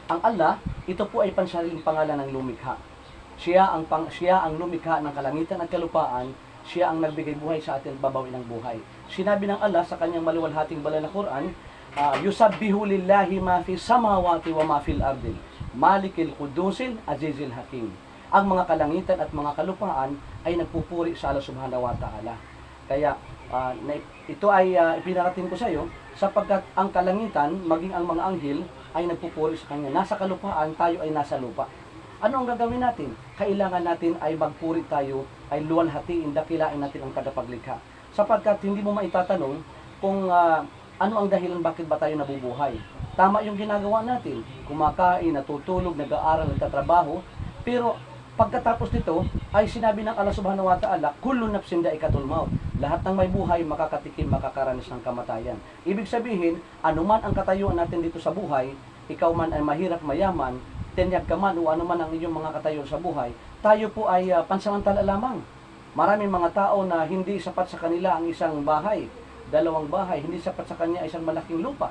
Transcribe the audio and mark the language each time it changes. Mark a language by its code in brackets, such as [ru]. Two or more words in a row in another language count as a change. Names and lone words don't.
[tl] Ang Allah, ito po ay pansariling pangalan ng lumikha. Siya ang lumikha ng kalangitan at kalupaan. Siya ang nagbigay buhay sa atin at babawi ng buhay. Sinabi ng Allah sa kanyang maluwalhating banal na Quran, [ar] يسبح لله ما في السماوات وما في الأرض الملك القدوس العزيز الحكيم. [tl] Ang mga kalangitan at mga kalupaan ay nagpupuri sa Allah [ar] سبحانه وتعالى. [tl] Kaya ito ay ipinarating ko sa iyo sapagkat ang kalangitan, maging ang mga anghel, ay nagpupuri sa kanya. Nasa kalupaan, tayo ay nasa lupa. Ano ang gagawin natin? Kailangan natin ay magpuri tayo, ay luwalhatiin, dakilain natin ang tagapaglikha. Sapagkat hindi mo maitatanong kung ano ang dahilan bakit ba tayo nabubuhay. Tama yung ginagawa natin. Kumakain, natutulog, nag-aaral, nagtatrabaho. Pero pagkatapos nito, ay sinabi ng Allah [ar] سبحانه وتعالى, كل نفس ذائقة الموت. [tl] Lahat ng may buhay, makakatikim, makakaranas ng kamatayan. Ibig sabihin, anuman ang katayuan natin dito sa buhay, ikaw man ay mahirap, mayaman, tenyag ka man o anuman ang inyong mga katayuan sa buhay, tayo po ay pansamantala lamang. Maraming mga tao na hindi sapat sa kanila ang isang bahay, dalawang bahay, hindi sapat sa kanya isang malaking lupa.